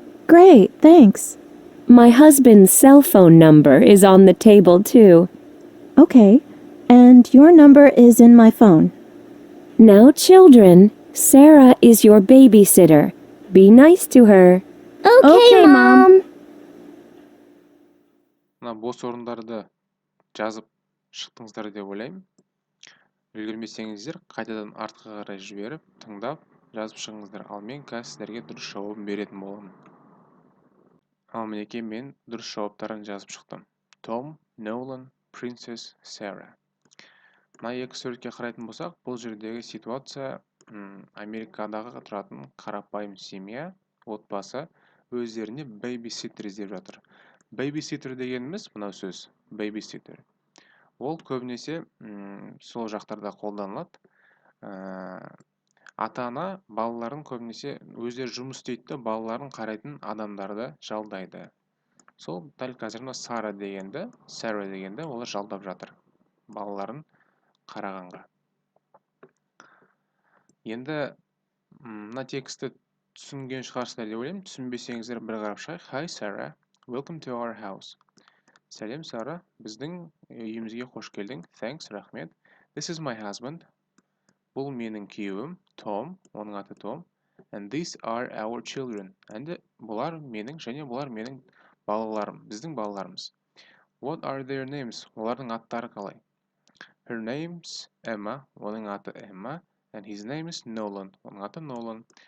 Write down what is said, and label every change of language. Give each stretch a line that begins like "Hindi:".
English: Great, thanks. My husband's cell phone number is on the table, too. Okay, and your number is in my phone. Now, children, Sarah is your babysitter. Be nice to her. Okay, Mom.
Kazakh: Мына бос орындарды жазып шықтыңыздар деп ойлаймын. Үлгермесеңіздер, қайтадан артқа қарай жіберіп, тыңдап, жазып шығыңыздар. Ал мен қазір сіздерге дұрыс жауабын беретін боламын. Ал мінекей мен дұрыс жауаптарын жазып шықтым. Том, Nolan, Princess, Sarah. Мына екі суретке қарайтын болсақ, бұл жердегі ситуация Америкадағы тұратын қарапайым семья, отбасы өздеріне babysitter іздеп жатыр. Babysitter дегеніміз мынау сөз, babysitter. Ол көбінесе сол жақтарда қолданылады. Ата-ана балаларын көбінесе өздері жұмыс істейді, балаларын қарайтын адамдарды жалдайды. Сол дәл қазір Сара дегенді олар жалдап жатыр балаларын қарағанға. Енді мына тексті түсінген шығарсыздар деп ойлаймын. Түсінбесеңіздер бір қарап шығайық.
English: Hi Sarah, welcome to our house.
Kazakh: Сәлем Сара, біздің үйімізге қош келдің.
English: Thanks,
Kazakh: рахмет.
English: This is my husband.
Kazakh: Бұл менің күйеуім, Tom, оның аты Том.
English: And these are our children.
Kazakh: Әнді бұлар менің және бұлар менің балаларым, біздің балаларымыз.
English: What are their names?
Kazakh: Олардың аттары қалай?
English: Her name's Emma,
Kazakh: оның аты Emma.
English: And his name is Nolan,
Kazakh: оның аты Nolan.